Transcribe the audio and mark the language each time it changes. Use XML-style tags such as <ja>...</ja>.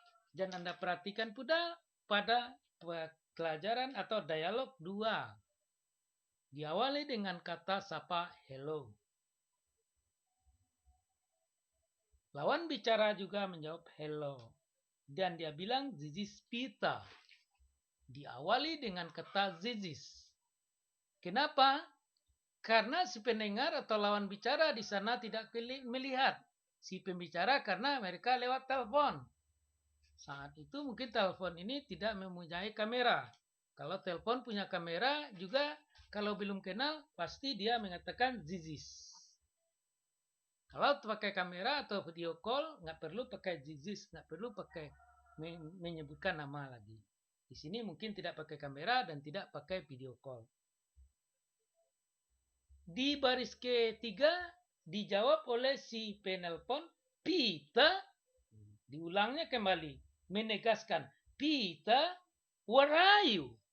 <id>Dan Anda perhatikan pula pada pelajaran atau dialog 2. Diawali dengan kata sapa hello. Lawan bicara juga menjawab hello. Dan dia bilang</id> <en>this is Peter.</en> <id>Diawali dengan kata this is. Kenapa? Karena si pendengar atau lawan bicara di sana tidak melihat si pembicara karena mereka lewat telepon. Saat itu mungkin telepon ini tidak mempunyai kamera. Kalau telepon punya kamera juga kalau belum kenal pasti dia mengatakan this is. Kalau pakai kamera atau video call nggak perlu pakai this is, nggak perlu pakai menyebutkan nama lagi. Di sini mungkin tidak pakai kamera dan tidak pakai video call. Di baris ketiga dijawab oleh si penelpon Peter. Diulangnya kembali. Menegaskan</id> <en>Peter, where are you?</en>